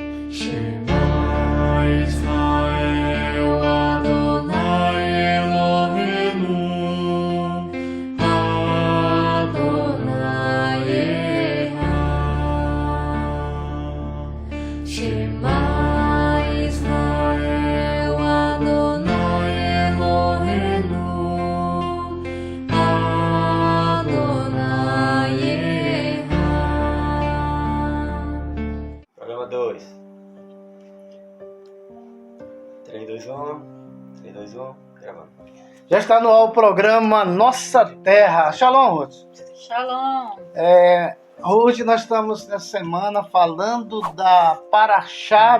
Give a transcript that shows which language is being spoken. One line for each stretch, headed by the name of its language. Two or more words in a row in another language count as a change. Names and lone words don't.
Hebrew: שמע ישראל אדוני אלוהינו אדוני אחד. שמע ישראל אדוני אלוהינו אדוני אחד.
Portuguese: Programa 2. 3, 2, 1. 3, 2, 1. Gravando. Já está no ar o programa Nossa Terra. Shalom, Ruth. Shalom. Ruth, nós estamos nessa semana falando da Parashá.